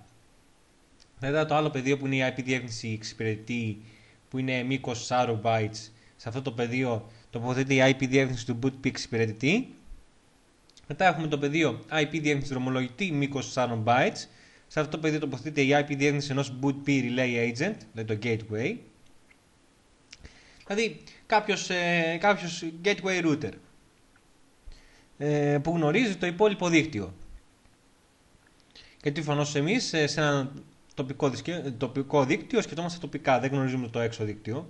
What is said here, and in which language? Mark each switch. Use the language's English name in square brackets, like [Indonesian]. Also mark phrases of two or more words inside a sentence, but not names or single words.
[Greek] Μετά το άλλο πεδίο που είναι η IP διεύθυνση εξυπηρετή, που είναι μήκος 4 bytes, σε αυτό το πεδίο τοποθετεί η IP διεύθυνση του boot εξυπηρετητή. Μετά έχουμε το πεδίο IP διεύθυνση δρομολογητή μήκος 4 bytes. Σε αυτό το πεδίο τοποθετείται η IP διεύθυνση ενός [English] boot relay agent, [Greek] δηλαδή το gateway. Δηλαδή κάποιος [English] gateway router [Greek] που γνωρίζει το υπόλοιπο δίκτυο. Γιατί προφανώς εμείς σε ένα τοπικό δίκτυο σκεφτόμαστε τοπικά, δεν γνωρίζουμε το έξω δίκτυο.